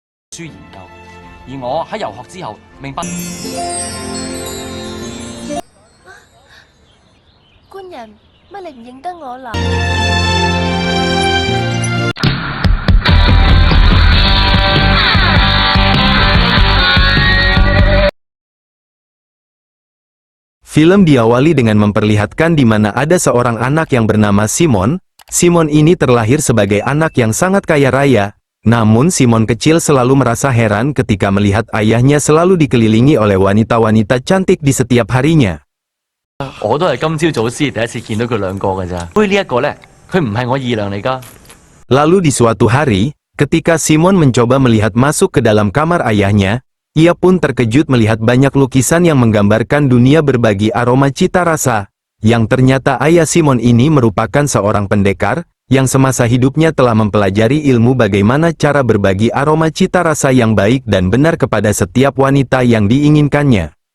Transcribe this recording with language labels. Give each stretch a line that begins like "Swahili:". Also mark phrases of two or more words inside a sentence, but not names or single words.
Cantonese: 書研究，而我喺遊學之後明白。官人，乜你唔認得我啦
Indonesian: ？Film diawali dengan memperlihatkan di mana ada seorang anak yang bernama Simon. Simon ini terlahir sebagai anak yang sangat kaya raya. Namun Simon kecil selalu merasa heran ketika melihat ayahnya selalu dikelilingi oleh wanita-wanita cantik di setiap harinya.
Cantonese: 我都係今朝早先第一次見到佢兩個㗎咋。杯呢一個呢，佢唔係我二娘嚟㗎。
Indonesian: Lalu di suatu hari, ketika Simon mencoba melihat masuk ke dalam kamar ayahnya, ia pun terkejut melihat banyak lukisan yang menggambarkan dunia berbagi aroma cita rasa, yang ternyata ayah Simon ini merupakan seorang pendekar, yang semasa hidupnya telah mempelajari ilmu bagaimana cara berbagi aroma cita rasa yang baik dan benar kepada setiap wanita yang diinginkannya.